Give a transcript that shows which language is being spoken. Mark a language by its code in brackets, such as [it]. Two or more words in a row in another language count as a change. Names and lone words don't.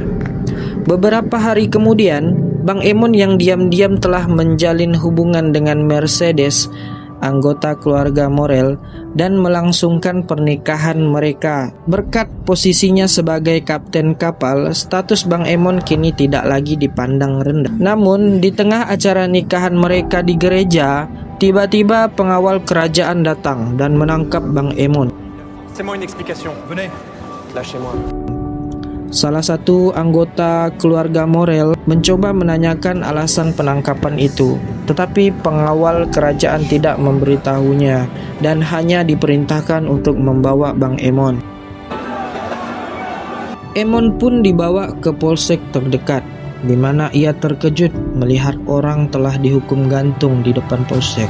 [id] Beberapa hari kemudian, Bang Emon yang diam-diam telah menjalin hubungan dengan Mercedes, anggota keluarga Morel, dan melangsungkan pernikahan mereka. Berkat posisinya sebagai kapten kapal, status Bang Emon kini tidak lagi dipandang rendah. Namun, di tengah acara nikahan mereka di gereja, tiba-tiba pengawal kerajaan datang dan menangkap Bang Emon. [fr] Faites-moi une explication. Venez. Lâchez-moi. [id] Salah satu anggota keluarga Morel mencoba menanyakan alasan penangkapan itu, tetapi pengawal kerajaan tidak memberitahunya dan hanya diperintahkan untuk membawa Bang Emon. Emon pun dibawa ke polsek terdekat, di mana ia terkejut melihat orang telah dihukum gantung di depan polsek.